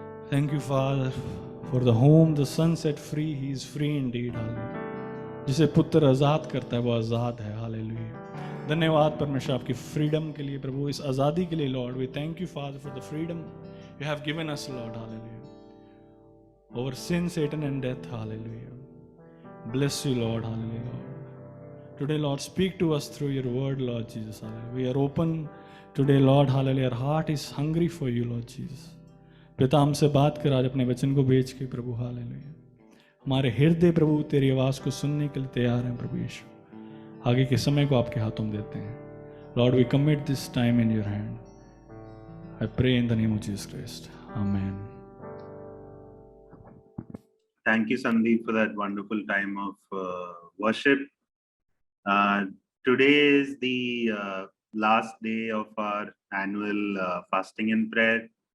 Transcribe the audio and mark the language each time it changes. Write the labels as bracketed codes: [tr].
[en] Thank you, Father, for the whom the Son set free, he is free indeed. Hallelujah. [hi] जिसे पुत्र आज़ाद करता है वो आज़ाद है। हालेलुया। धन्यवाद परमेश्वर आपकी फ्रीडम के लिए प्रभु, इस आज़ादी के लिए Lord. [en] We thank you father for the freedom you have given us Lord. Hallelujah. Over sin, Satan and death. Hallelujah. Bless you Lord. Hallelujah. Today Lord, speak to us through your word Lord Jesus. Hallelujah. We are open today Lord. Hallelujah. Our heart is hungry for you Lord Jesus. [hi] पिता हमसे बात कर आज अपने वचन को भेज के प्रभु। हालेलुया। हमारे हृदय प्रभु तेरी आवाज़ को सुनने के लिए तैयार हैं प्रभु यीशु। आगे के समय को आपके हाथों में देते हैं Lord. [en] We commit this time in your hand. I pray in the name of Jesus Christ, amen. Thank you, Sandeep, for that wonderful time of worship. Today is the last day of our annual fasting and prayer.